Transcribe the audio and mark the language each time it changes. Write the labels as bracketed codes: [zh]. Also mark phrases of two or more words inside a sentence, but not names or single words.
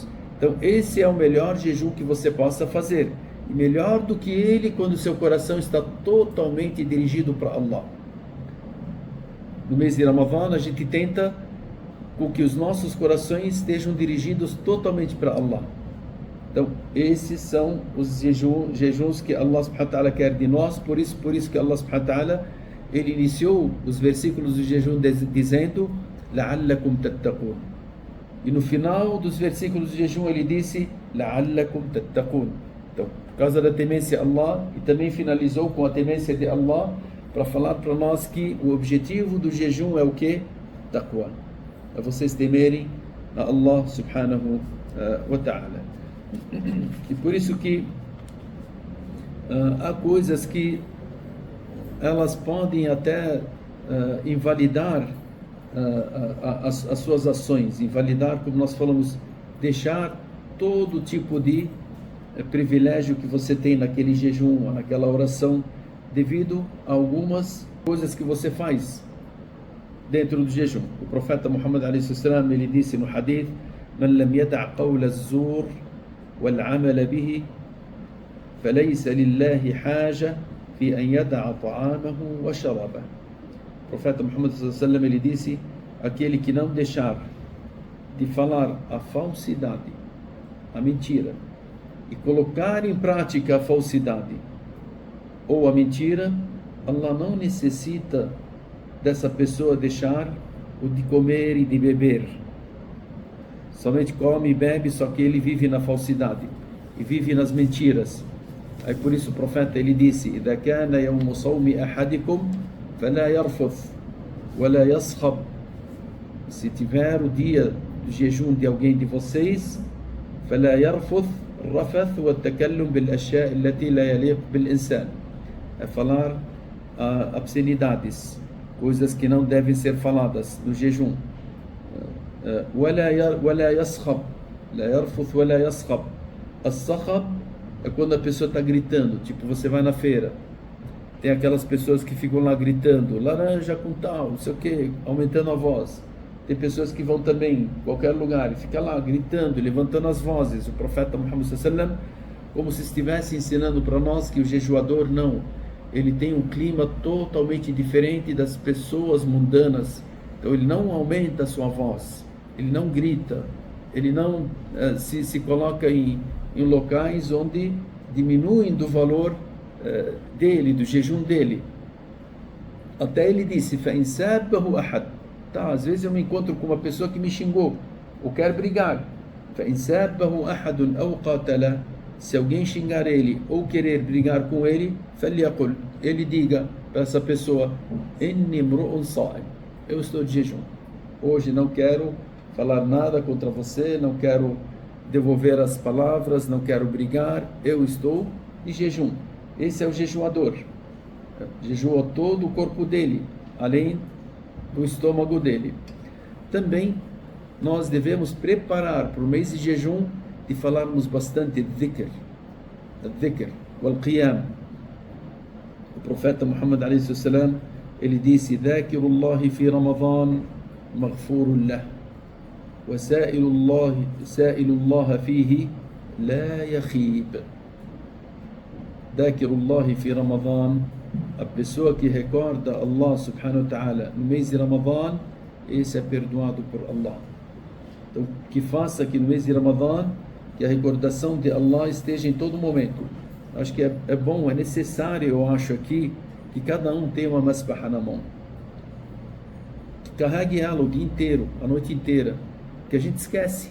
[pt] Então esse é o melhor jejum que você possa fazer, e melhor do que ele quando seu coração está totalmente dirigido para Allah. No mês de Ramadã a gente tenta com que os nossos corações estejam dirigidos totalmente para Allah. Então esses são os jejuns que Allah [ar] سبحانه وتعالى [pt] quer de nós. Por isso que Allah [ar] سبحانه وتعالى [pt] ele iniciou os versículos do jejum dizendo [ar] لَعَلَّكُمْ تَتَّقُونَ, [pt] e no final dos versículos do jejum ele disse [ar] لَعَلَّكُمْ تَتَّقُونَ. [pt] Então, por causa da temência a Allah, e também finalizou com a temência de Allah para falar para nós que o objetivo do jejum é o que? Taqwa, é vocês temerem a Allah [ar] سبحانه وتعالى. [pt] E por isso que há coisas que elas podem até invalidar as suas ações, invalidar, como nós falamos, deixar todo tipo de privilégio que você tem naquele jejum, naquela oração, devido a algumas coisas que você faz dentro do jejum. O profeta Muhammad a.s. ele disse no hadith: [ar] "من لم يدع قول الزور والعمل به فليس لله حاجة في أن يدع طعامه وشرابه." [pt] O profeta Muhammad a.s. ele disse: aquele que não deixar de falar a falsidade, a mentira, e colocar em prática a falsidade ou a mentira, Allah não necessita dessa pessoa deixar o de comer e de beber. Somente come e bebe, só que ele vive na falsidade e vive nas mentiras. Aí por isso o profeta ele disse: [ar] "إذا كان يوم صوم أحدكم فلا يرفث ولا يصخب." [pt] Se tiver o dia do jejum de alguém de vocês, [ar] فلا يرفث الرفث والتكلم بالأشياء التي لا يليق بالإنسان. [pt] É falar obscenidades, coisas que não devem ser faladas no jejum. [ar] ولا يصخب, لا يرفث ولا يصخب. [pt] الصخب é quando a pessoa está gritando, tipo você vai na feira, tem aquelas pessoas que ficam lá gritando, laranja com tal, não sei o que, aumentando a voz. Tem pessoas que vão também em qualquer lugar e fica lá gritando, levantando as vozes. O profeta Muhammad [ar] صلى الله عليه وسلم, [pt] como se estivesse ensinando para nós que o jejuador não, ele tem um clima totalmente diferente das pessoas mundanas. Então ele não aumenta a sua voz, ele não grita, ele não se coloca em locais onde diminuem do valor dele, do jejum dele. Até ele disse, [ar] فَإِنْ سَابَّهُ أَحَدٌ. [pt] Tá, às vezes eu me encontro com uma pessoa que me xingou ou quer brigar. [ar] فَإِنْ سَابَّهُ أَحَدٌ أَوْ قَاتَلَ. [pt] Se alguém xingar ele ou querer brigar com ele, فَلْيَقُلْ. Ele diga para essa pessoa, [ar] إِنِّي امْرُؤٌ صَائِمٌ. [pt] Eu estou de jejum. Hoje não quero falar nada contra você, não quero devolver as palavras, não quero brigar, eu estou de jejum. Esse é o jejuador. Jejua todo o corpo dele, além do estômago dele. Também nós devemos preparar para o mês de jejum de falarmos bastante [ar] ذكر والقيام. [pt] O profeta Muhammad [ar] عليه السلام, [pt] ele disse, [ar] dhakirullahi fi Ramadan maghfurun lah, wa sa'ilullahi fihi la yakhib. ذاكر الله في رمضان, [pt] a pessoa que recorda Allah [ar] سبحانه وتعالى [pt] no mês de Ramadan, esse é perdoado por Allah. Então, que faça que no mês de Ramadan, que a recordação de Allah esteja em todo momento. Acho que é bom, é necessário, eu acho aqui, que cada um tenha uma masbahah na mão. Que carregue ela o dia inteiro, a noite inteira, que a gente esquece.